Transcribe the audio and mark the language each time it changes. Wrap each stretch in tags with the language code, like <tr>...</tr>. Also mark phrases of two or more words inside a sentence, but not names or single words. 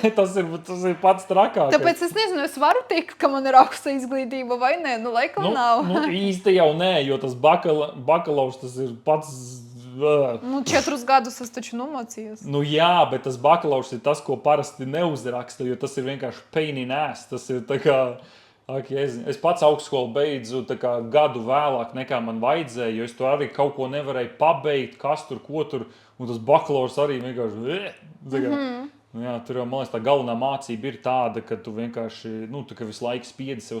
<lv>Tas ir pats trakākais. Tāpēc es nezinu, es varu teikt, ka man ir augsta izglītība vai nē, laikam nav. Īsti jau nē, jo tas bakalaurs tas ir pats... 4 gadus es taču nomācījos. Jā, bet tas bakalaurs ir tas, ko parasti neuzraksta, jo tas ir vienkārši</lv> <en>pain in ass.</en> <lv>Tas ir tā kā... Es pats augstskolu beidzu gadu vēlāk nekā man vajadzēja, jo es to arī kaut ko nevarēju pabeigt, kas tur, ko tur, un tas bakalaurs arī vienkārši... Jā, tur jau, man liekas, tā galvenā mācība ir tāda, ka tu vienkārši, tā kā visu laiku spiedi sev.</lv>